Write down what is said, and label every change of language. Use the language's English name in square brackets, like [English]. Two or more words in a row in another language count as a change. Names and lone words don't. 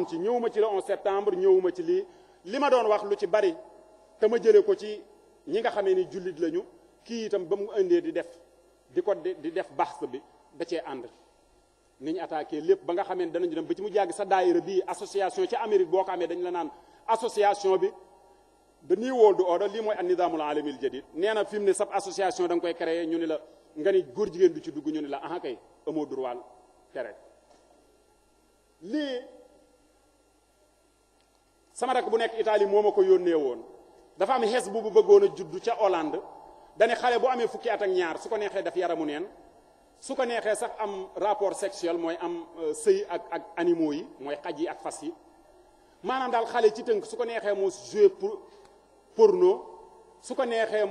[Wolof] ci ñëwuma ci le [French] 11 septembre [Wolof] ñëwuma ci li ma doon wax lu ci bari te ma jëlee ko ci ñi nga xamee ni jullit lañu kii itam ba mu indee di def baxs bi da cee ànd ni ñu attaqué lépp ba nga xamee ne danañu dem ba ci mu jàgg sa daayira bii association ci Amérique boo ko amee dañ la naan association bi [English] the new world order [Wolof] lii mooy [Arabic] النظام العالمي الجديد [Wolof] nee na fi mu ne sab association da nga koy créé ñu ni la nga ni góor jigéen du ci dugg ñu ni la aha kay amoo droit tere lii sama rak bu nekk Italie moo ma ko yónnee woon dafa am xees bu bëggoon a juddu ca Hollande dane xale bu amee fukki at ak ñaar su ko neexee def yaramu neen su ko neexee sax am [French] rapport sexuel [Wolof] mooy am sëy ak animaux yi mooy xaj yi ak fas yi maanaam daal xale ci tënk su ko neexee mu [French] jouer porno [Wolof] su ko neexee